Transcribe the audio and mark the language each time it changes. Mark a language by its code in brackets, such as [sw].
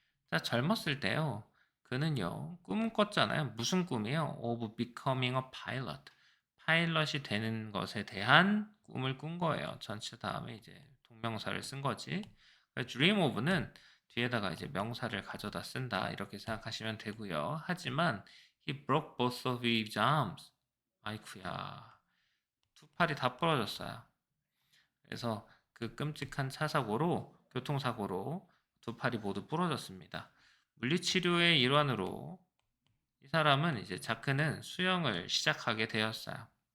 [ko] 자, 젊었을 때요. 그는요, 꿈을 꿨잖아요. 무슨 꿈이요? [en] Of becoming a pilot. [ko] 파일럿이 되는 것에 대한 꿈을 꾼 거예요. 전체 다음에 이제 동명사를 쓴 거지. dream of는 뒤에다가 이제 명사를 가져다 쓴다. 이렇게 생각하시면 되고요. 하지만 [en] he broke both of his arms. [ko] 아이쿠야. 두 팔이 다 부러졌어요. 그래서 그 끔찍한 차사고로, 교통사고로 두 팔이 모두 부러졌습니다. 물리치료의 일환으로 이 사람은 이제 자크는 수영을 시작하게 되었어요.